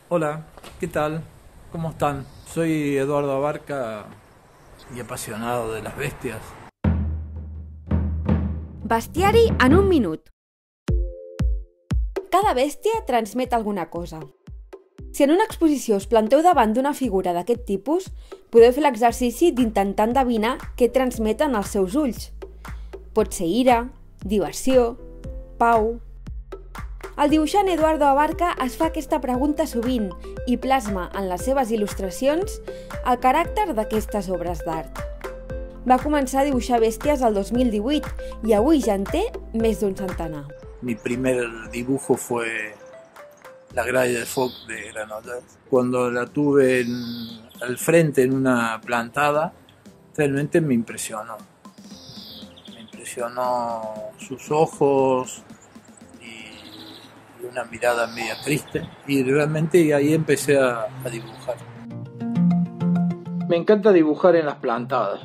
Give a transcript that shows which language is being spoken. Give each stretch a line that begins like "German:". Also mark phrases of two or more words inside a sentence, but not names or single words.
Spanish: Hola, ¿qué tal? ¿Cómo están? Soy Eduardo Abarca y apasionado de las bestias.
Catalan: Bestiari en un minut. Cada bèstia transmet alguna cosa. Si en una exposició us planteu davant d'una figura d'aquest tipus, podeu fer l'exercici d'intentar endevinar què transmeten els seus ulls. Pot ser ira, diversió, pau. El dibuixant Eduardo Abarca es fa aquesta pregunta sovint i plasma en les seves il·lustracions el caràcter d'aquestes obres d'art. Va començar a dibuixar bèsties el 2018 i avui ja en té més d'un centenar.
Spanish: Mi primer dibujo fue la gralla de Foc de Granollers. Cuando la tuve al frente en una plantada, realmente me impresionó. Me impresionó sus ojos y una mirada media triste. Y realmente ahí empecé a dibujar. Me encanta dibujar en las plantadas.